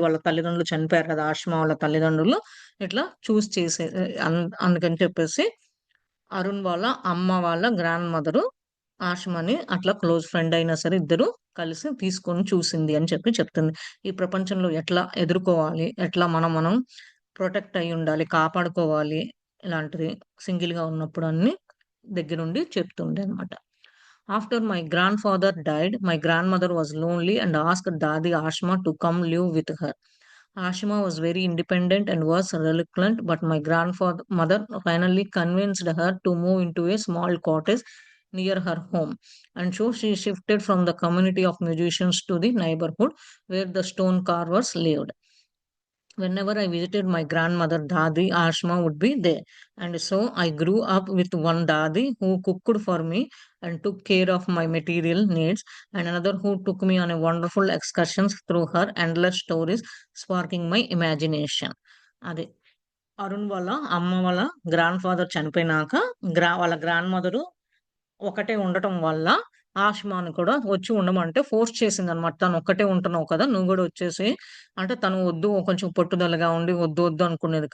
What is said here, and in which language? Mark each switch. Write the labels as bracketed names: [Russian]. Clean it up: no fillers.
[Telugu] వాళ్ళ తల్లిదండ్రులు చనిపోయారు కదా! ఆషిమా వాళ్ళ తల్లిదండ్రులు. ఇట్లా చూజ్ చేసే అందుకని చెప్పేసి అరుణ్ వాళ్ళ అమ్మ వాళ్ళ గ్రాండ్ మదరు ఆషిమాని అట్లా క్లోజ్ ఫ్రెండ్ అయినా సరే ఇద్దరు కలిసి తీసుకొని చూసింది అని చెప్తుంది. ఈ ప్రపంచంలో ఎట్లా ఎదుర్కోవాలి, ఎట్లా మనం ప్రొటెక్ట్ అయ్యుండాలి, కాపాడుకోవాలి ఇలాంటిది సింగిల్‌గా ఉన్నప్పుడు అన్నీ దగ్గరుండి చెప్తుందనమాట. [English] After my grandfather died, my grandmother was lonely and asked Dadi Ashma to come live with her. Ashima was very independent and was reluctant, but my grandfather mother finally convinced her to move into a small cottage near her home. And so she shifted from the community of musicians to the neighborhood where the stone carvers lived. Whenever I visited my grandmother Dadi, Ashma would be there. And so I grew up with one Dadi who cooked for me and took care of my material needs, and another who took me on a wonderful excursions through her endless stories, sparking my imagination. [Telugu] అది అరుణ్ వాళ్ళ అమ్మ వాళ్ళ grand father చనిపోయినాక వాళ్ళ grand mother ఒకటే ఉండటం వల్ల ఆష్మాని కూడా వచ్చి ఉండమంటే ఫోర్స్ చేసిందనమాట. తను ఒక్కటే ఉంటున్నావు కదా! నువ్వు గూడా వచ్చేసేయి. అంటే తను వద్దు కొంచెం పట్టుదలగా ఉండి వద్దు అనుకునేది.